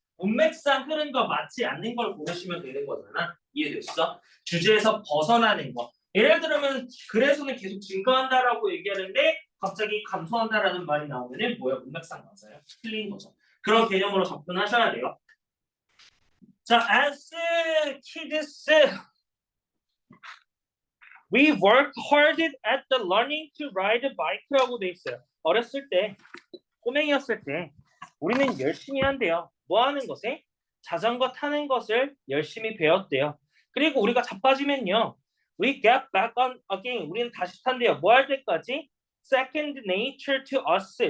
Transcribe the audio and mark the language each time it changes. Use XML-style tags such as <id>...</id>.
<ko>문맥상 흐름과 맞지 않는 걸 고르시면 되는 거잖아. 이해됐어? 주제에서 벗어나는 거. 예를 들면 글에서는 계속 증가한다라고 얘기하는데 갑자기 감소한다라는 말이 나오면은 뭐야? 문맥상 맞아요. 틀린 거죠. 그런 개념으로 접근하셔야 돼요. 자,</ko> <en>as kids we worked hard at the learning to ride a bike</en> <ko>라고 돼 있어요. 어렸을 때, 꼬맹이였을 때 우리는 열심히 한대요. 뭐 하는 것에? 자전거 타는 것을 열심히 배웠대요. 그리고 우리가 자빠지면요.</ko> <en>We get back on again.</en> <ko>우리는 다시 탄대요. 뭐 할 때까지?</ko> <en>Second nature to us.</en>